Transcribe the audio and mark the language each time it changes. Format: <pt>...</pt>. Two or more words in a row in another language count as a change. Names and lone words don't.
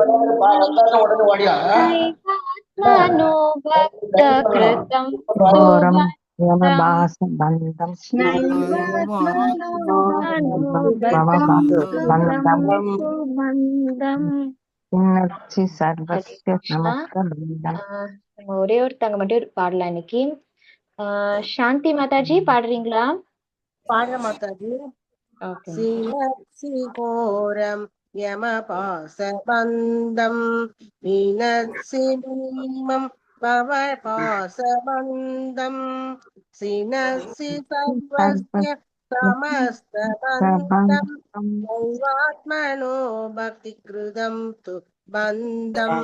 <sa>नैवात्मनो भक्तकृतं तु यमपाशबन्धम्, नैवात्मनो छिनत्सि सर्वस्य समस्तबन्धम्.</sa> <ta>ஒரே ஒருத்தங்க மட்டும் பாடலாம் இன்னைக்கு. சாந்தி மாதாஜி பாடுறீங்களா? பாடுற மாதாஜி.</ta> <sa>छिनत्सि घोरं यमपाशबन्धं विनत्सि भीमं भवपाशबन्धं छिनत्सि सर्वस्य समस्तबन्धं नैवात्मनो भक्ति कृतं तु बन्धम्.</sa>